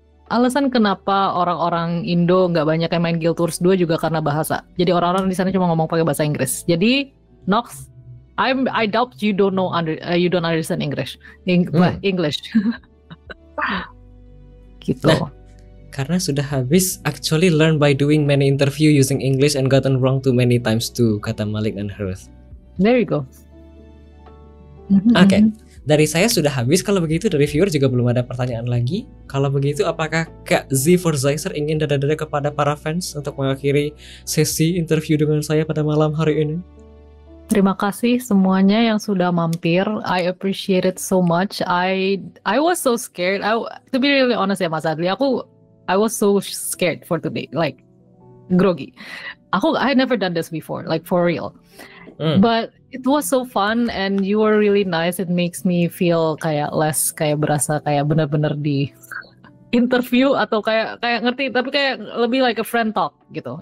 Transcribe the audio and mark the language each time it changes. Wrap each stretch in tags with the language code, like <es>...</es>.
<id>Alasan kenapa orang-orang Indo nggak banyak yang main Guild Wars 2 juga karena bahasa. Jadi orang-orang di sana cuma ngomong pakai bahasa Inggris. Jadi</id> <en>Nox, I doubt you don't understand English. English.</en> <id>Gitu. Nah, karena sudah habis,</id> <en>actually learn by doing many interview using English and gotten wrong too many times too,</en> <id>kata Malik dan Harith.</id> <en>There you go.</en> <id>Oke. Dari saya sudah habis. Kalau begitu dari viewer juga belum ada pertanyaan lagi. Kalau begitu apakah Kak Z for Zeiser ingin dada-dada kepada para fans untuk mengakhiri sesi interview dengan saya pada malam hari ini? Terima kasih semuanya yang sudah mampir.</id> <en>I appreciate it so much. I was so scared. To be really honest ya Mas Adli, I was so scared for today, like grogi. I never done this before, like for real. But it was so fun and you were really nice. It makes me feel</en> <id>kayak less kayak berasa kayak benar-benar di interview atau kayak ngerti, tapi kayak lebih</id> <en>like a friend talk</en> <id>gitu.</id>